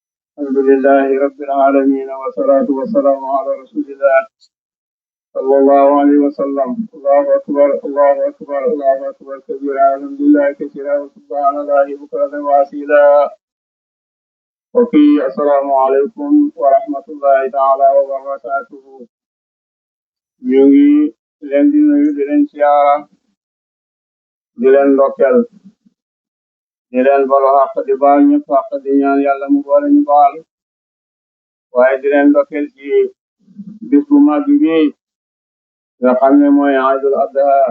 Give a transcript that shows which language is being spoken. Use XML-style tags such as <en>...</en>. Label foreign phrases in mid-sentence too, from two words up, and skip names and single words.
<ar>الحمد لله رب العالمين والصلاة والسلام على رسول الله صلى الله عليه وسلم. الله أكبر الله أكبر الله أكبر كبيرا الحمد لله كثيرا وسبحان الله بكرة وأصيلا. وفي السلام عليكم ورحمة الله تعالى وبركاته.</ar> <wo>ñu ngi leen di nuyu di leen siyaara di leen ndokkeel di leen balu xaq di baal ñëpp xaq di ñaan yàlla mu boole ñu baal waaye di leen ndokkeel ci bis bu mag bi nga xam ne mooy Aidul Adha</wo>